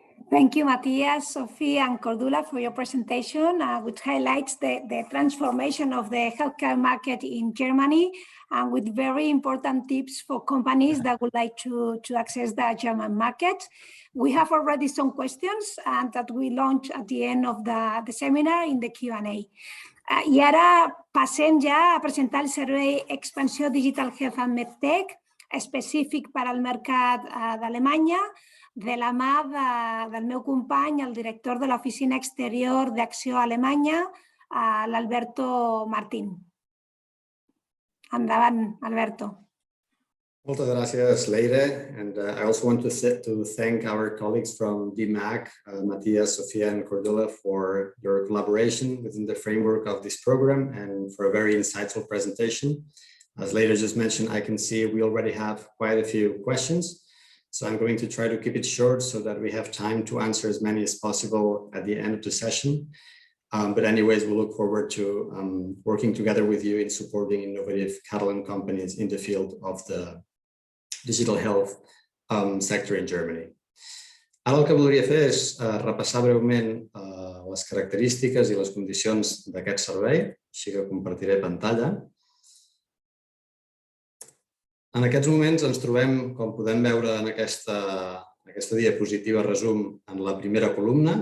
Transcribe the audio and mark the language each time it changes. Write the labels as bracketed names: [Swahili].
[English] Thank you, Matthias, Sophie, and Cordula for your presentation, which highlights the transformation of the healthcare market in Germany, and with very important tips for companies that would like to access the German market. We have already some questions and that we launch at the end of the seminar in the Q&A. [Catalan] I ara passem ja a presentar el servei Expansió Digital Health and Medtech, específic per al mercat d'Alemanya, de la mà del meu company, el director de l'oficina exterior d'ACCIÓ a Alemanya, l'Alberto Martín. Endavant, Alberto. Moltes gràcies, Leire. [English] And I also want to thank our colleagues from DMAC, Matthias, Sofia, and Cordula, for your collaboration within the framework of this program and for a very insightful presentation. As Leire just mentioned, I can see we already have quite a few questions. So I'm going to try to keep it short so that we have time to answer as many as possible at the end of the session. But anyways, we look forward to working together with you in supporting innovative Catalan companies in the field of the digital health sector in Germany. [Catalan] Ara el que voldria fer és repassar breument les característiques i les condicions d'aquest servei, així que compartiré pantalla. En aquests moments ens trobem, com podem veure en aquesta diapositiva resum, en la primera columna.